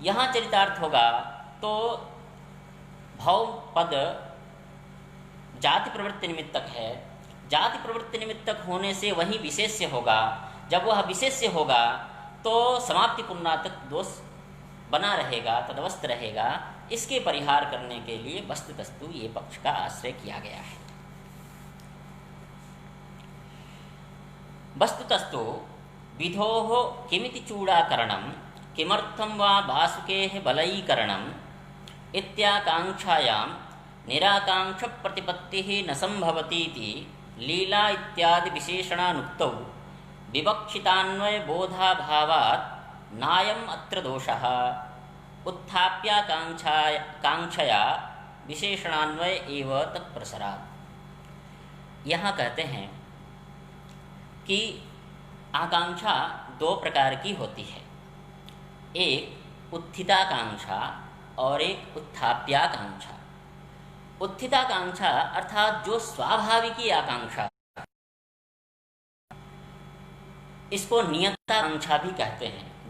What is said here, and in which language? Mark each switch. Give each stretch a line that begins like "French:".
Hindi: यहाँ चरितार्थ होगा तो भव पद जाति प्रवृत्ति निमित्तक है, जाति प्रवृत्ति निमित्तक होने से वही विशेष्य होगा। जब वह विशेष्य होगा तो समाप्ति पुनरातक दोष बना रहेगा, तदवस्थ रहेगा। इसके परिहार करने के लिए वस्तुतस्तु ये पक्ष का आश्रय किया गया है।
Sanskrit: वस्तुतस्तु विधोः किमिति चूड़ाकरणं किमर्थं वा वासुकेः बलयीकरणं इत्याकांक्षायां निराकांक्ष प्रतिपत्तिः न संभवतीति लीला इत्यादि विशेषणानुक्तौ विवक्षितान्वय बोधाभावात् नायम् अत्र दोषः उत्थाप्याकांक्षया विशेषणान्वय एव तत्प्रसरात्।
Hindi: यहाँ कहते हैं कि आकांक्षा दो प्रकार की होती है, एक उत्थिताकांक्षा और एक उत्थाप्याकांक्षा। उत्थिताकांक्षा अर्थात जो स्वाभाविकी आकांक्षा, इसको नियताकांक्षा भी कहते हैं।